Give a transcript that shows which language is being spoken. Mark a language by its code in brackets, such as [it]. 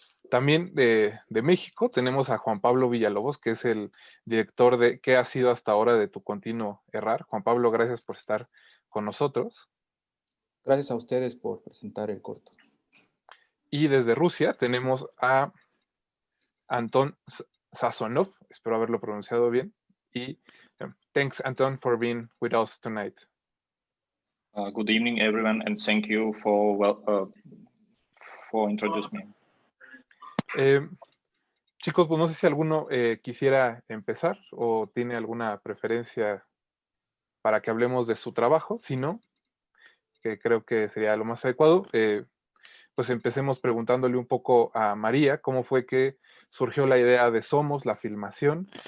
[es] También de México tenemos a Juan Pablo Villalobos, que es el director de ¿Qué ha sido hasta ahora de tu continuo errar? Juan Pablo, gracias por estar con nosotros. Gracias a ustedes por presentar el corto. Y desde Rusia tenemos a Anton Sazonov, espero haberlo pronunciado bien. [en] Y thanks, Anton, for being with us tonight. Good evening, everyone, and thank you for introducing me. [es] Chicos, pues no sé si alguno quisiera empezar o tiene alguna preferencia para que hablemos de su trabajo. Si no, que creo que sería lo más adecuado, pues empecemos preguntándole un poco a María cómo fue que surgió la idea de Somos, la filmación.